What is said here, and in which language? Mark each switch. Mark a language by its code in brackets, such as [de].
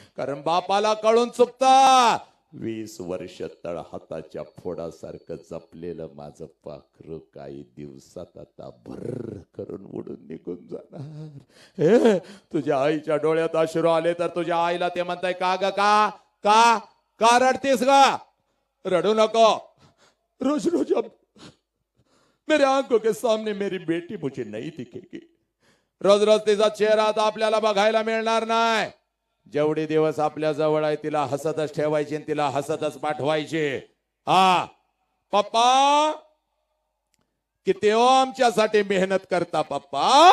[mr] कारण बापाला कळून चुकता 20 वर्ष तळ हाताच्या फोडासारखं जपलेलं माझं पाखरू काही दिवसात आता भर करून उडून निघून जाणार. तुझ्या आईच्या डोळ्यात अश्रू आले तर तुझ्या आईला ते म्हणताय का ग का का का रडतीस ग? रडू नको. [hi] रोज रोज मेरे आंखों के सामने मेरी बेटी मुझे नहीं दिखेगी. [mr] रोज रोज तिचा चेहरा आता आपल्याला बघायला मिळणार नाही. जेवढे दिवस आपल्या जवळ आहे तिला हसतच ठेवायचे, तिला हसतच पाठवायचे. हा पप्पा किती हो आमच्यासाठी मेहनत करता पप्पा.